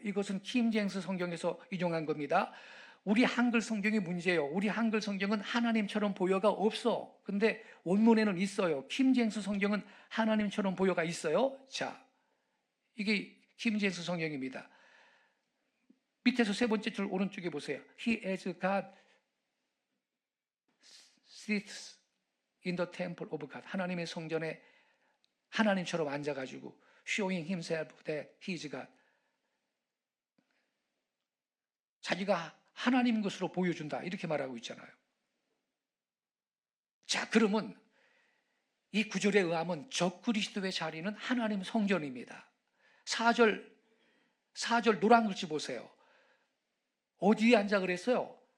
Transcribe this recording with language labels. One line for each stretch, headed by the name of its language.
Korean: 이것은 킹제임스 성경에서 인용한 겁니다. 우리 한글 성경이 문제예요. 우리 한글 성경은 하나님처럼 보여가 없어. 근데 원문에는 있어요. 킹제임스 성경은 하나님처럼 보여가 있어요. 자, 이게 킹제임스 성경입니다. 밑에서 세 번째 줄 오른쪽에 보세요.
English: He as God sits in the temple of God.
Korean: 하나님의 성전에 하나님처럼 앉아가지고
English: showing himself that he is God.
Korean: 자기가 하나님인 것으로 보여준다, 이렇게 말하고 있잖아요. 자, 그러면 이 구절에 의하면 적그리스도의 자리는 하나님 성전입니다. 4절 노란 글씨 보세요. 어디에 앉아 그랬어요?